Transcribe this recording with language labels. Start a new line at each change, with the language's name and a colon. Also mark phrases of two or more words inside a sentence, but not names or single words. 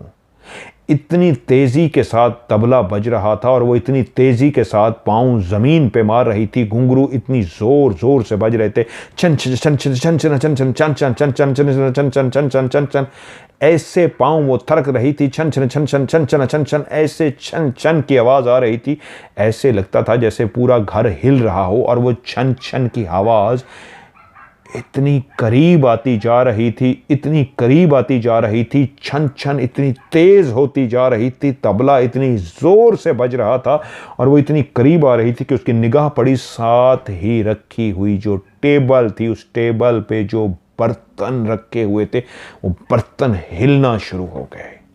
Hindi: इतनी तेजी के साथ तबला बज रहा था और वो इतनी तेजी के साथ पांव जमीन पे मार रही थी, घुंघरू इतनी जोर जोर से बज रहे थे, छन छन छन छन छन छन छन छन छन छन छन छन छन छन छन छन छन छन छन, ऐसे पांव वो थरक रही थी, छन छन छन छन छन छन छन छन, ऐसे छन छन की आवाज आ रही थी, ऐसे लगता था जैसे पूरा घर हिल रहा हो। और वो छन छन की आवाज इतनी करीब आती जा रही थी, इतनी करीब आती जा रही थी, छन छन इतनी तेज होती जा रही थी, तबला इतनी जोर से बज रहा था और वो इतनी करीब आ रही थी कि उसकी निगाह पड़ी साथ ही रखी हुई जो टेबल थी, उस टेबल पे जो बर्तन रखे हुए थे वो बर्तन हिलना शुरू हो गए।